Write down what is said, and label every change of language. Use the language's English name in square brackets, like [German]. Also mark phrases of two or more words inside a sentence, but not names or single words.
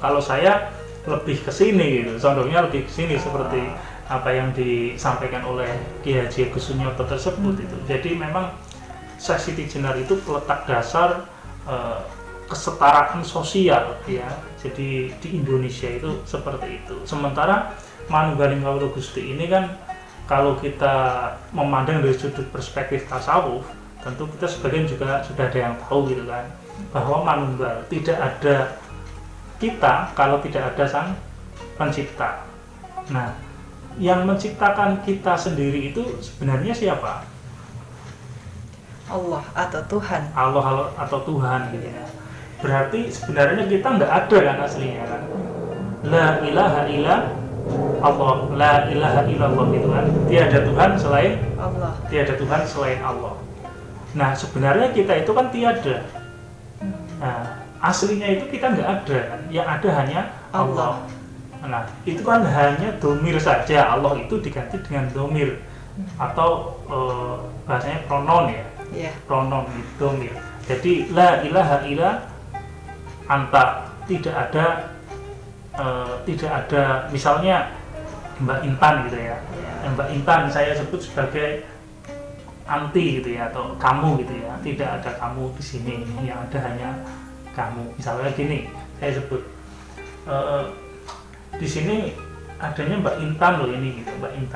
[Indonesian] Kalau saya lebih ke sini gitu, condongnya lebih ke sini seperti apa yang disampaikan oleh Ki Haji Agus Sunyoto tersebut itu. Jadi memang Syekh Siti Jenar itu peletak dasar kesetaraan sosial ya. Jadi di Indonesia itu seperti itu. Sementara [Javanese] manunggaling kawula Gusti [Indonesian] ini kan kalau kita memandang dari sudut perspektif tasawuf, tentu kita sebagian juga sudah ada yang tahu gitu kan, bahwa manunggal tidak ada kita kalau tidak ada Sang Pencipta. Nah, yang menciptakan kita sendiri itu sebenarnya siapa? Allah atau Tuhan. Allah atau Tuhan gitu ya. Berarti sebenarnya kita nggak ada kan aslinya kan. [Arabic] لا إله إلا الله لا إله إلا الله gitu kan. [Indonesian] Tiada Tuhan selain Allah. Tiada Tuhan selain Allah. Nah, sebenarnya kita itu kan tiada. Nah, aslinya itu kita nggak ada kan. Yang ada hanya Allah. Nah, itu kan hanya domir saja. Allah itu diganti dengan domir atau bahasanya pronon ya. Yeah. Pronon domir. Jadi [Arabic] لا إله إلا أنت, [Indonesian] tidak ada misalnya Mbak Intan gitu ya. Mbak Intan saya sebut sebagai anti gitu ya, atau kamu gitu ya. Tidak ada kamu di sini, yang ada hanya kamu. Misalnya gini, saya sebut di sini adanya Mbak Intan loh ini gitu, Mbak Intan.